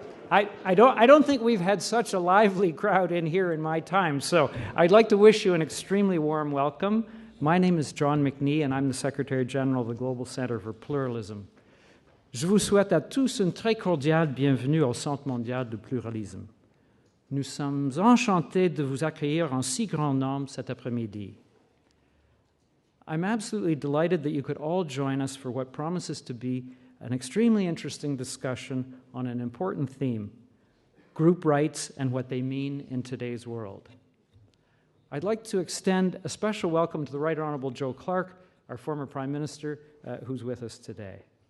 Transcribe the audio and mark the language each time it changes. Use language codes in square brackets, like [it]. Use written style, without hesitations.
[en] I don't think we've had such a lively crowd in here in my time, so I'd like to wish you an extremely warm welcome. My name is John McNee, and I'm the Secretary General of the Global Center for Pluralism. [fr] Je vous souhaite à tous une très cordiale bienvenue au Centre mondial de pluralisme. Nous sommes enchantés de vous accueillir en si grand nombre cet après-midi. [en] I'm absolutely delighted that you could all join us for what promises to be an extremely interesting discussion on an important theme, group rights and what they mean in today's world. I'd like to extend a special welcome to the Right Honorable Joe Clark, our former Prime Minister, who's with us today.